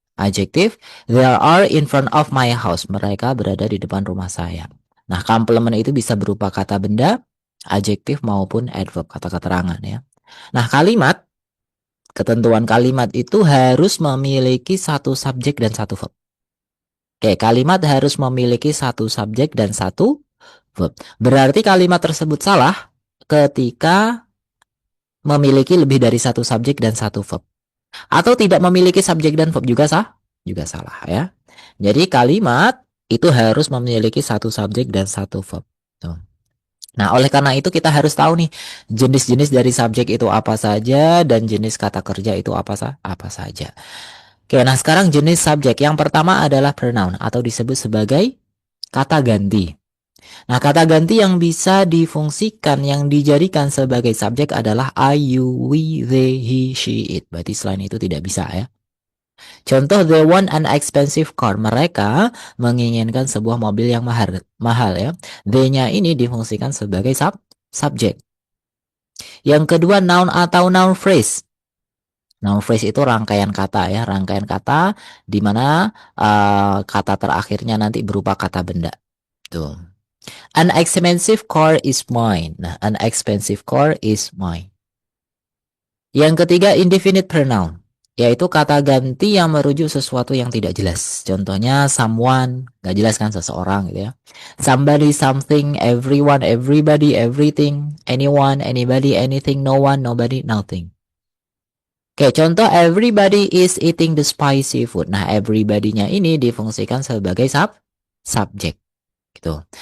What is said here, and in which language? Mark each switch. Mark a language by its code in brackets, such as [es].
[en] Adjective, they are in front of my house. [id] Mereka berada di depan rumah saya. Nah, complement itu bisa berupa kata benda, adjektif maupun adverb, kata keterangan ya. Nah, kalimat, ketentuan kalimat itu harus memiliki satu subjek dan satu verb. Oke, kalimat harus memiliki satu subjek dan satu verb. Berarti kalimat tersebut salah ketika memiliki lebih dari satu subjek dan satu verb. Atau tidak memiliki subjek dan verb juga juga salah ya. Jadi kalimat itu harus memiliki satu subjek dan satu verb. Tuh. Nah, oleh karena itu kita harus tahu nih jenis-jenis dari subjek itu apa saja dan jenis kata kerja itu apa saja. Oke, nah sekarang jenis subjek. Yang pertama adalah pronoun atau disebut sebagai kata ganti. Nah, kata ganti yang bisa difungsikan, yang dijadikan sebagai subjek adalah [en] I, you, we, they, he, she, it. [id] Berarti selain itu tidak bisa ya. Contoh, [en] they want an expensive car. [id] Mereka menginginkan sebuah mobil yang mahal ya. They-nya ini difungsikan sebagai subjek. Yang kedua, noun atau noun phrase. Noun phrase itu rangkaian kata ya, rangkaian kata di mana kata terakhirnya nanti berupa kata benda. Tuh. [en] An expensive car is mine. Nah, an expensive car is mine. [id] Yang ketiga, indefinite pronoun, yaitu kata ganti yang merujuk sesuatu yang tidak jelas. Contohnya, someone, nggak jelas kan seseorang gitu ya. [en] Somebody, something, everyone, everybody, everything, anyone, anybody, anything, no one, nobody, nothing. [id] Oke, contoh [en] everybody is eating the spicy food. [id] Nah, everybody-nya ini difungsikan sebagai subjek gitu.